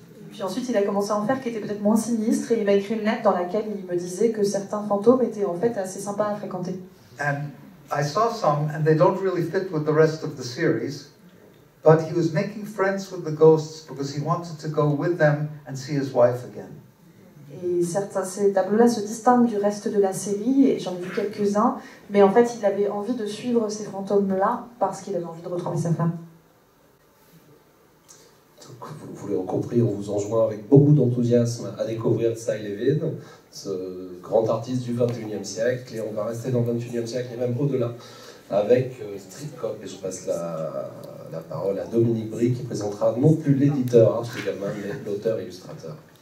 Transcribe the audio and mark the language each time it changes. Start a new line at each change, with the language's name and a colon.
French: Puis ensuite, il a commencé à en faire qui étaient peut-être moins sinistres, et il m'a écrit une lettre dans laquelle il me disait que certains fantômes étaient en fait assez sympas à fréquenter.
English: And I saw some, and they don't really fit with the rest of the series, but he was making friends with the ghosts because he wanted to go with them and see his wife again.
French: Et ces tableaux-là se distinguent du reste de la série, et j'en ai vu quelques-uns, mais en fait, il avait envie de suivre ces fantômes-là parce qu'il avait envie de retrouver sa femme. Donc, vous l'avez compris, on vous enjoint avec beaucoup d'enthousiasme à découvrir Cy Levin, ce grand artiste du XXIe siècle, et on va rester dans le XXIe siècle et même au-delà, avec Street Cop, et je passe la parole à Dominique Brie, qui présentera non plus l'éditeur Art Spiegelman, mais l'auteur-illustrateur.